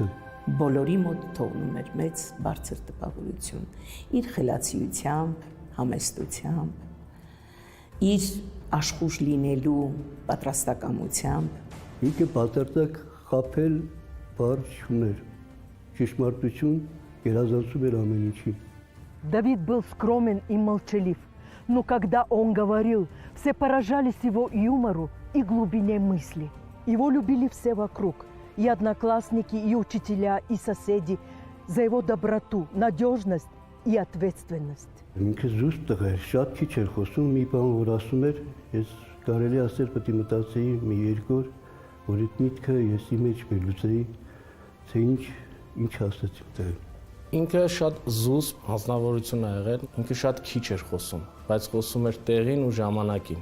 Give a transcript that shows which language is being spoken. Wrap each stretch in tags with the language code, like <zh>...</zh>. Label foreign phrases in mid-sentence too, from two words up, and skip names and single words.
<hy>Բոլորի մոտ թողնում էր մեծ բարձր տպավորություն, իր խելացիությամբ, համեստությամբ, իր աշխուժ լինելու պատրաստակամությամբ։ Ինքը պատրաստակ խաբել բառ չուներ, ճշմարտություն գերազանցում էր ամեն ինչին։</hy> <ru>Давид был скромен и молчалив, но когда он говорил, все поражались его юмору и глубине мысли. Его любили все вокруг, и одноклассники, и учителя, и соседи, за его доброту, надежность и ответственность.</ru> <hy>Ինքը զուսպ տղա էր, շատ քիչ էր խոսում, մի բան որ ասում էր, ես կարելի ասել պետք է մտածեի մի երկու օր, որ այդ միտքը եսի մեջ մելուծեի, թե ինչ ասեցիք դա։ Ինքը շատ զուսպ հանձնավորություն է եղել, ինքը շատ քիչ էր խոսում, բայց խոսում էր տեղին ու ժամանակին։</hy>